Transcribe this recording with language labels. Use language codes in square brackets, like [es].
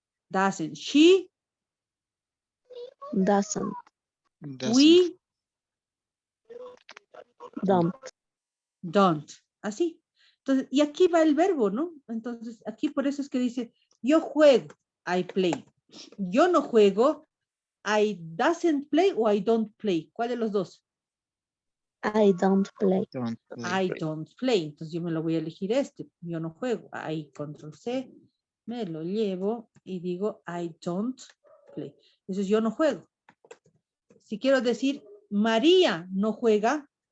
[en] doesn't. She, Doesn't. we Don't. don't. Así. [es] Entonces, y aquí va el verbo, ¿no? Entonces, aquí por eso es que dice, yo juego, I play. Yo no juego, I doesn't play o I don't play. ¿Cuál de los dos? [en] I don't play. Don't I don't play. [es] Entonces yo me lo voy a elegir este. Yo no juego. Ahí, control C, me lo llevo y digo I don't play. Entonces yo no juego. Si quiero decir María no juega,